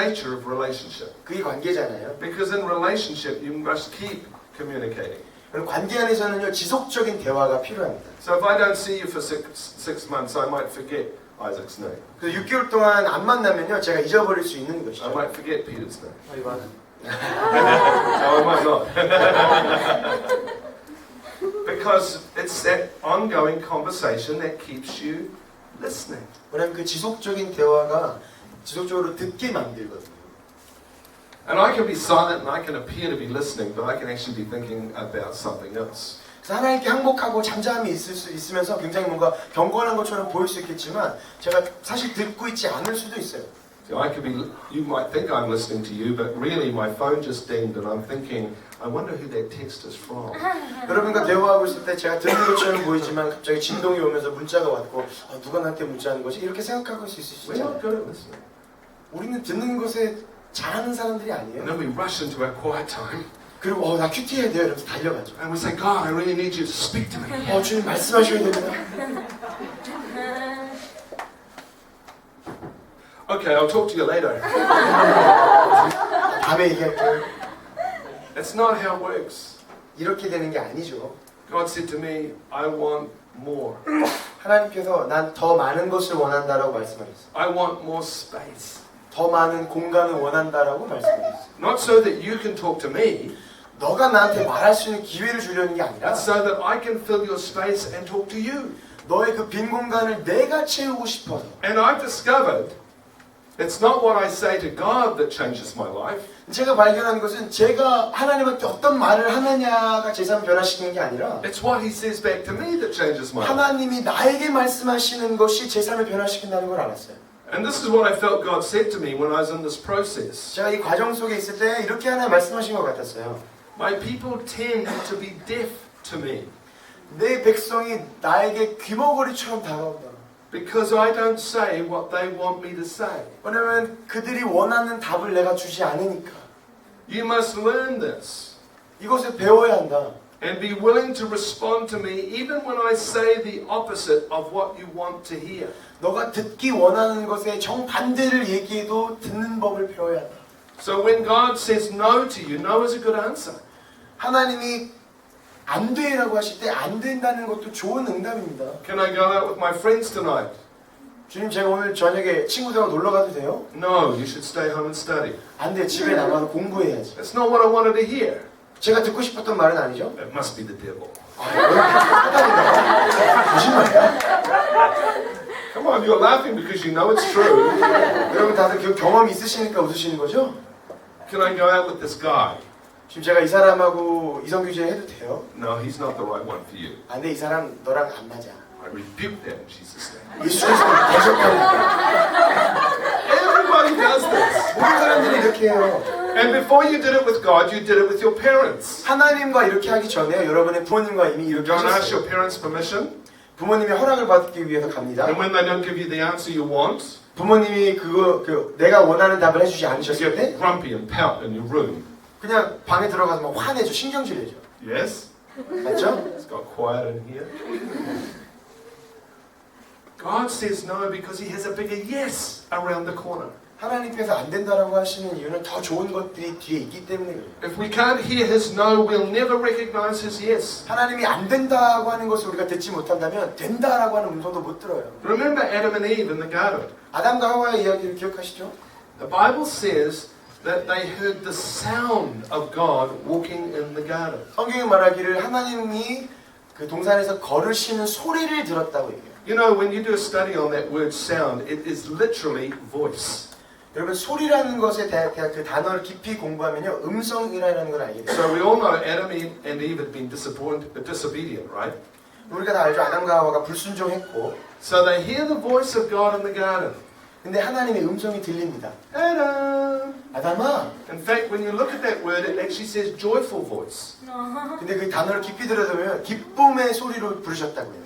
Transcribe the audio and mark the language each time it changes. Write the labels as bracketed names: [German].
[English] nature of relationship. [Korean] 그게 관계잖아요. [English] Because in relationship, you must keep communicating. [Korean] 그리고 관계 안에서는요 지속적인 대화가 필요합니다. [English] So if I don't see you for six months, I might forget Isaac's name. [Korean] 그래서 6개월 동안 안 만나면요 제가 잊어버릴 수 있는 [English] I [Korean] 것이죠. [English] might forget Peter's name. [Korean] 맞아. [English] No, I might not. Because it's that ongoing conversation that keeps you listening. [Korean] 왜냐면 그 지속적인 대화가 지속적으로 듣게 만들거든요. [English] And I can be silent and I can appear to be listening, but I can actually be thinking about something else. [Korean] 그래서 하나님께 항복하고 잠잠히 있으면서 굉장히 뭔가 경건한 것처럼 보일 수 있겠지만 제가 사실 듣고 있지 않을 수도 있어요. [English] So I could be, you might think I'm listening to you, but really my phone just dinged and I'm thinking, I wonder who that text is from. [Korean] 여러분과 대화하고 있을 때 제가 듣는 것처럼 보이지만 갑자기 진동이 오면서 문자가 왔고 누가 나한테 문자하는 거지? 이렇게 생각하고 있을 수 [English] We're not [Korean] 있잖아요. [English] good at listening. [Korean] 우리는 듣는 것에 잘하는 사람들이 [English] And [Korean] 아니에요. [English] then we rush into our quiet time [Korean] 그리고 나 큐티 해야 돼요 이러면서 달려가죠. [English] and we say, God, I really need you to speak to me. [Korean] 주님 말씀하셔야 됩니다. [English] Okay, I'll talk to you later. [Korean] 다음에 얘기할게요. [English] That's not how it works. [Korean] 이렇게 되는 게 아니죠. [English] God said to me, I want more. [Korean] 하나님께서 난 더 많은 것을 원한다라고 말씀하셨어요. [English] I want more space. [Korean] 더 많은 공간을 원한다라고 말씀하셨어요. [English] Not so that you can talk to me, [Korean] 너가 나한테 말할 수 있는 기회를 주려는 게 아니라 [English] but so that I can fill your space and talk to you. [Korean] 너의 그 빈 공간을 내가 채우고 싶어서. [English] And I've discovered it's not what I say to God that changes my life. [Korean] 제가 발견한 것은 제가 하나님한테 어떤 말을 하느냐가 제 삶을 변화시키는 게 아니라 [English] It's what He says back to me that changes my life. [Korean] 하나님이 나에게 말씀하시는 것이 제 삶을 변화시킨다는 걸 알았어요. [English] And this is what I felt God said to me when I was in this process. [Korean] 제가 이 과정 속에 있을 때 이렇게 하나 말씀하신 것 같았어요. [English] My people tend to be deaf to me [Korean] 내 백성이 나에게 귀머거리처럼 다가온다. [English] because I don't say what they want me to say. [Korean] 왜냐면 그들이 원하는 답을 내가 주지 않으니까. [English] You must learn this [Korean] 이것을 배워야 한다. [English] and be willing to respond to me even when I say the opposite of what you want to hear. [Korean] 너가 듣기 원하는 것에 정반대를 얘기해도 듣는 법을 배워야 한다. [English] So when God says no to you, no is a good answer. [Korean] 하나님이 안 돼라고 하실 때 안 된다는 것도 좋은 응답입니다. [English] Can I go out with my friends tonight? [Korean] 주님 제가 오늘 저녁에 친구들하고 놀러 가도 돼요? [English] No, you should stay home and study. [Korean] 안 돼. 집에 남아서 공부해야지. [English] That's not what I wanted to hear. [Korean] 제가 듣고 싶었던 말은 아니죠? [English] It must be the devil. [Korean] 사단인가요? 거짓말이야? [English] Come on, you're laughing because you know it's true. [Korean] 여러분 다들 그 경험이 있으시니까 웃으시는 거죠? [English] Can I go out with this guy? [Korean] 지금 제가 이 사람하고 이성규제 해도 돼요? [English] No, he's not the right one for you. [Korean] 안 돼. 이 사람 너랑 안 맞아. [English] I rebuke that in Jesus' name. [Korean] 예수께서 대적하니까. [English] Everybody does this. [Korean] 모든 사람들이 이렇게 해요. [English] And before you did it with God, you did it with your parents. [Korean] 하나님과 이렇게 하기 전에 여러분의 부모님과 이미 [English] You [Korean] 이렇게 [English] don't ask [Korean] 하셨어요. [English] your parents' permission. [Korean] 부모님의 허락을 받기 위해서 갑니다. [English] And when they don't give you the answer you want, [Korean] 부모님이 내가 원하는 답을 해주지 [English] you [Korean] 않으셨을 때 [English] get grumpy and pout in your room. [Korean] 그냥 방에 들어가서 막 화내죠. 신경질 내죠. [English] Yes? [Korean] 맞죠? [English] It's got quiet in here. God says no because He has a bigger yes around the corner. [Korean] 하나님께서 안 된다라고 하시는 이유는 더 좋은 것들이 뒤에 있기 때문에 그래요. [English] If we can't hear His no, we'll never recognize His yes. [Korean] 하나님이 안 된다고 하는 것을 우리가 듣지 못한다면 된다라고 하는 음성도 못 들어요. [English] Remember Adam and Eve in the garden. [Korean] 아담과 하와의 이야기를 기억하시죠? [English] The Bible says that they heard the sound of God walking in the garden. [Korean] 성경이 말하기를 하나님이 그 동산에서 걸으시는 소리를 들었다고 얘기해요. [English] You know, when you do a study on that word sound, it is literally voice. [Korean] 여러분 소리라는 것에 대한 그 단어를 깊이 공부하면요 음성이라는 걸 알게 돼요. [English] So we all know Adam and Eve had been disobedient, right? [Korean] 우리가 다 알죠. 아담과 하와가 불순종했고, [English] So they hear the voice of God in the garden. [Korean] 근데 하나님의 음성이 들립니다. [English] Adam. [Korean] 아담아. [English] In fact, when you look at that word, it actually says joyful voice. [Korean] 근데 그 단어를 깊이 들여다보면 기쁨의 소리로 부르셨다고요.